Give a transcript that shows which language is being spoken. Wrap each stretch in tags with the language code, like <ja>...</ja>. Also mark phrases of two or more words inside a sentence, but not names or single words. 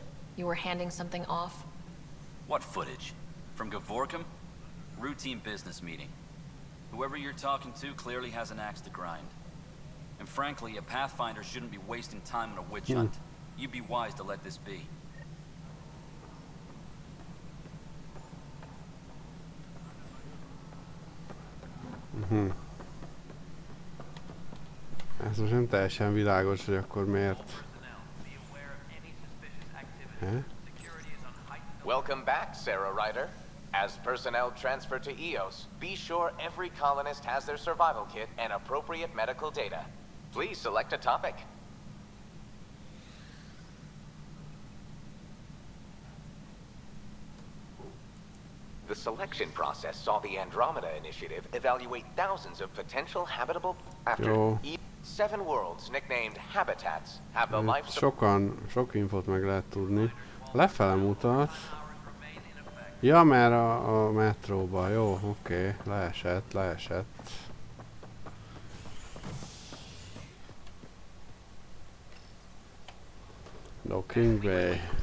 <en>You were handing something off. What footage? From Gavorkum? Routine business meeting. Whoever you're talking to clearly has an axe to grind. And frankly, a Pathfinder shouldn't be wasting time on a witch hunt. You'd be wise to let this be.</en> <hu>Ez most nem teljesen világos, hogy akkor miért.</hu> <en>Welcome back, Sarah Ryder. As personnel transfer to EOS, be sure every colonist has their survival kit and appropriate medical data. Please select a topic. The selection process saw the Andromeda initiative evaluate thousands of potential habitable after 7 worlds nicknamed habitats have the life</en> <hu>sok infot meg lehet tudni. Lefele mutat. Ja, mert a metróba. Jó, oké. Leesett. Docking Bay.</hu>